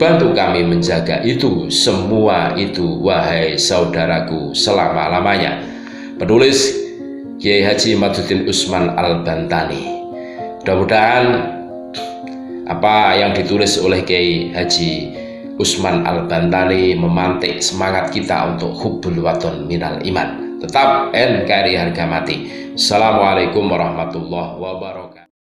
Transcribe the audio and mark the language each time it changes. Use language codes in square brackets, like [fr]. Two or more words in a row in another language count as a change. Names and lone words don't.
[id] Bantu kami menjaga itu semua itu, wahai saudaraku, selama-lamanya. Penulis Kiai Haji Maduddin Usman Al-Bantani. Mudah-mudahan apa yang ditulis oleh Kiai Haji Usman Al-Bantani memantik semangat kita untuk [ar] hubbul waton minal iman. [id] Tetap NKRI harga mati. [ar] Assalamualaikum warahmatullahi wabarakatuh.